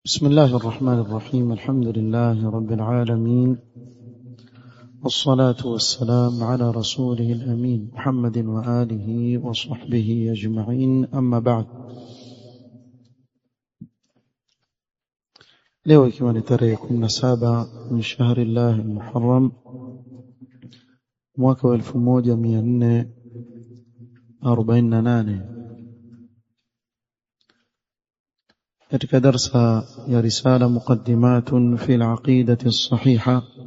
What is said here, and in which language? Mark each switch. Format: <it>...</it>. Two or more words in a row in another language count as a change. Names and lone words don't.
<ar>بسم الله الرحمن الرحيم. الحمد لله رب العالمين، والصلاة والسلام على رسوله الأمين محمد وآله وصحبه أجمعين، أما بعد.</ar> <sw>leo ikiwa ni tarehe 17</sw> <ar>من شهر الله المحرم</ar> <sw>mwaka wa</sw> <ar>1448</ar> <sw>katika darsa ya</sw> <ar>رسالة مقدمة في العقيدة الصحيحة,</ar>